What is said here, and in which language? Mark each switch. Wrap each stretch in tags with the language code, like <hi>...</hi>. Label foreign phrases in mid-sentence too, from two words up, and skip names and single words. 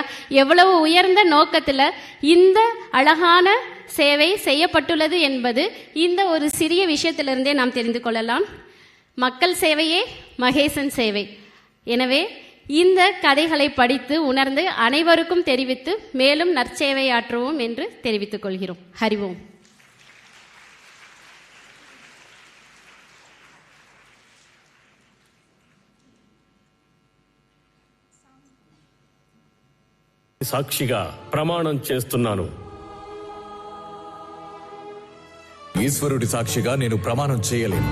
<ta>எவ்வளவு உயர்ந்த நோக்கத்தில் இந்த அழகான சேவை செய்யப்பட்டுள்ளது என்பது இந்த ஒரு சிறிய விஷயத்திலிருந்தே நாம் தெரிந்து கொள்ளலாம். மக்கள் சேவையே மகேசன் சேவை. எனவே இந்த கதைகளை படித்து உணர்ந்து அனைவருக்கும் தெரிவித்து மேலும் நற்சேவையாற்றுவோம் என்று தெரிவித்துக் கொள்கிறோம். ஹரிவோம்.</ta> <te>సాక్షిగా ప్రమాణం చేస్తున్నాను. ఈశ్వరుడి సాక్షిగా నేను ప్రమాణం చేయలేను.</te>